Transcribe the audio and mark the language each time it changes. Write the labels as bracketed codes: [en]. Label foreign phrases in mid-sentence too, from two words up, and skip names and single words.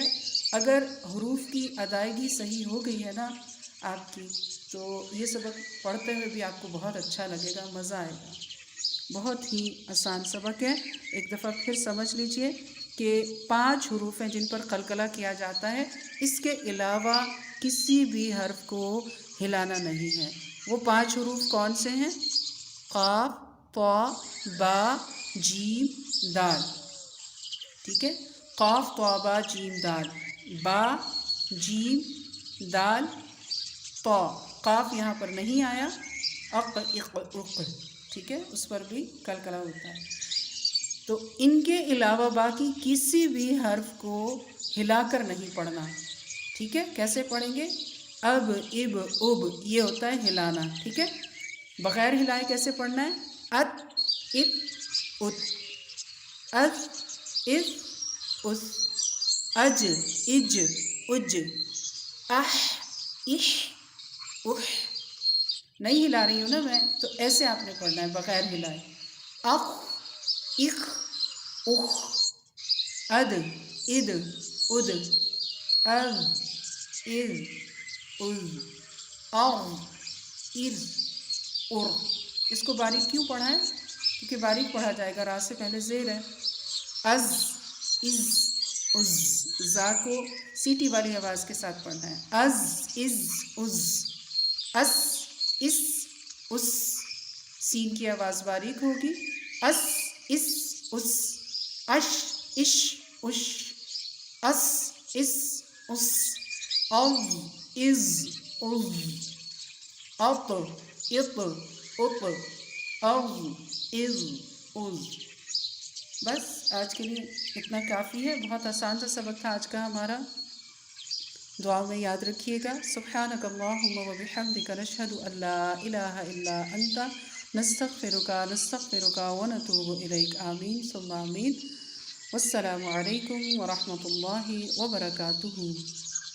[ur] اگر حروف کی ادائیگی صحیح ہو گئی ہے نا آپ کی، تو یہ سبق پڑھتے ہوئے بھی آپ کو بہت اچھا لگے گا، مزہ آئے گا۔ بہت ہی آسان سبق ہے، ایک دفعہ پھر سمجھ لیجئے کہ 5 حروف ہیں جن پر قلقلہ کیا جاتا ہے، اس کے علاوہ کسی بھی حرف کو ہلانا نہیں ہے۔ وہ 5 حروف کون سے ہیں؟ قاف، طا، با، جیم، دال۔ ٹھیک ہے، قاف، طا، با، جیم، دال، با، جیم، دال، طا۔ قاف یہاں پر نہیں آیا، اق، اق، اق، ٹھیک ہے، اس پر بھی قلقلہ ہوتا ہے۔ تو ان کے علاوہ باقی کسی بھی حرف کو ہلا کر نہیں پڑھنا، ٹھیک ہے۔ کیسے پڑھیں گے؟ اب، اب، اب، یہ ہوتا ہے ہلانا، ٹھیک ہے۔ بغیر ہلائے کیسے پڑھنا ہے؟ ات، ات، ات، از، از، اس، اج، اج، اج، اح، اح، اح۔ نہیں ہلا رہی ہوں نا میں، تو ایسے آپ نے پڑھنا ہے بغیر ہلائے۔ اخ، اخ، اخ، اد، اد، اد، از، از، از، اغ، ار، ار۔ اس کو باریک کیوں پڑھا ہے؟ کیونکہ باریک پڑھا جائے گا، را سے پہلے زیر ہے۔ از، از، از، زا کو سیٹی والی آواز کے ساتھ پڑھنا ہے۔ از، از، از، اس، اس، اس، سین کی آواز باریک ہوگی۔ اس، اس، اس، اش، اش، اش، اس، اس، اس، از، از، از، اط، اط، اط، از، از، از۔ بس آج کے لیے اتنا کافی ہے، بہت آسان سا سبق تھا آج کا ہمارا۔ دعا میں یاد رکھیے گا۔ [ar] سبحانک اللہم و بحمدک نشہد ان لا الہ الا انت نستغفرک و نتوب الیک۔ آمین ثم آمین۔ والسلام علیکم ورحمۃ اللہ وبرکاتہ۔